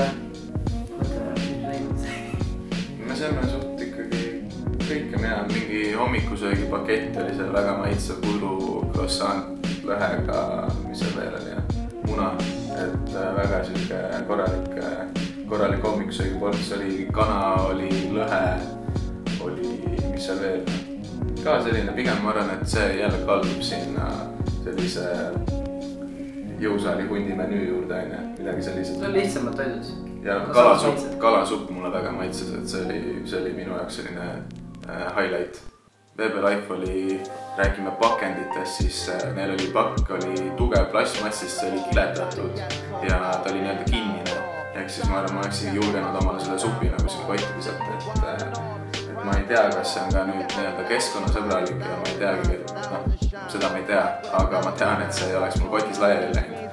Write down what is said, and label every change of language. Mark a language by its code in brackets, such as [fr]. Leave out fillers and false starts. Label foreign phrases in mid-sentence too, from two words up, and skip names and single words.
[et] me saime suht ikkagi kõike mina, mingi hommikusöögi pakett oli seal väga maitsev pudru, croissant, lõhega, mis seal veel oli, muna, et väga selline korralik hommikusöögi ports oli, kana oli, lõhe oli, mis seal veel, ka selline, pigem ma arvan, et see jälle kaldub sinna sellise jõusaali hundi menüü juurde, midagi sellised. See on lihtsamad toidud. Ja kalasupp mulle väga maitses, et see oli minu jaoks selline highlight. VB Life oli, räägime pakenditest, siis neil oli pakk, oli tugev plastmassist, see oli kiletatud ja ta oli nii-öelda kinnine. Ehk siis ma arvan, ma oleksin julgenud omale selle supi nagu siin kotti visata, et ma ei tea, kas see on ka nüüd nii-öelda keskkonnasõbralik ja ma ei teagi, seda ma ei tea, aga ma tean, et see ei oleks mul kotis laiali läinud.